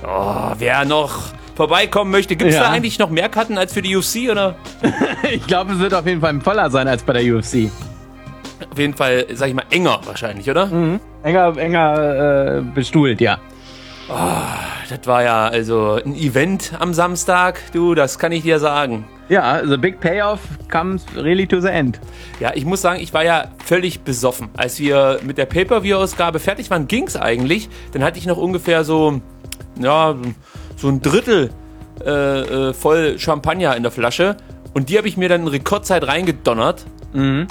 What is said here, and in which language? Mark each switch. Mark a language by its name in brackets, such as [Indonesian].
[German] Oh, wer noch vorbeikommen möchte, gibt es ja da eigentlich noch mehr Karten als für die UFC, oder? Ich glaube, es wird auf jeden Fall voller sein als bei der UFC. Auf jeden Fall, sag ich mal, enger wahrscheinlich, oder? Mhm. Enger bestuhlt, ja. Oh, das war ja also ein Event am Samstag, du, das kann ich dir sagen. [English] Ja, the big payoff comes really to the end. [German] Ja, ich muss sagen, ich war ja völlig besoffen. Als wir mit der Pay-Per-View-Ausgabe fertig waren, ging's eigentlich, dann hatte ich noch ungefähr so, ja, so ein Drittel voll Champagner in der Flasche und die habe ich mir dann in Rekordzeit reingedonnert. Mhm.